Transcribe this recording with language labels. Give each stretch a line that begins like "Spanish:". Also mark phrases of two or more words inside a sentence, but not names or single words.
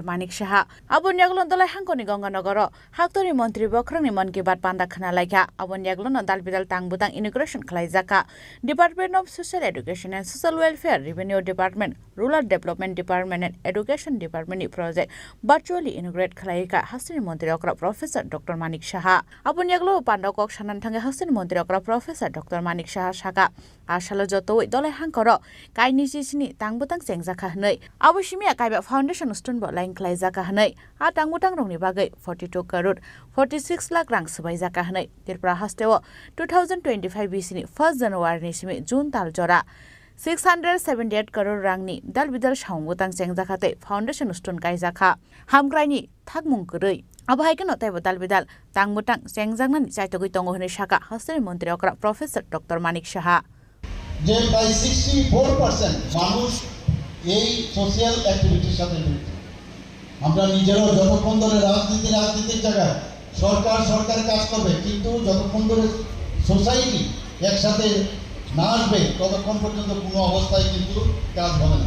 Kok Borok: Manik Shaha abon yaglon dolai hangkoni Gonganagar haktori mantri bokrangni man ki bat panda khana laika abon yaglon dalbidal tangbutang integration khlaijaka Department of Social Education and Social Welfare Revenue Department Rural Development Department and Education Department
English: project virtually integrate
Kok Borok: khlaika hastini mantri okra Professor Dr. Manik Shaha abon yaglo panda kok sanan thangka hastini mantri okra Professor Dr. Manik Shaha shaka asalo jotoi dolai hangkor kaini ni tangbutang sengjaka hnai abushimia kaiba
English: foundation stone
Kok Borok: bo line klaijaka hnai a tangbutang rongni bagai 42 crore 46 lakh rang subaijaka hnai Tripura hasteo 2025 BC ni 1 January ni simi June tal jora 678 crore rangni dalbidal saungbutang sengjaka te
English: foundation stone
Kok Borok: kaijaka hamgraini thakmung kurei abhaikeno taibo dalbidal tangbutang sengjangna ni chaitogoi tongo hne shaka hasteni mantri okra Professor Dr. Manik Shaha
Bangla: যে প্রায় 64% মানুষ এই
English: social activity
Bangla: সাথে জড়িত। আমরা নিজেরাও যতক্ষণ ধরে রাজনীতির জায়গায় সরকার কাজ করবে কিন্তু যতক্ষণ ধরে সোসাইটি একসাথে না আসবে ততক্ষণ পর্যন্ত কোনো অবস্থায় কিন্তু কাজ হবে না।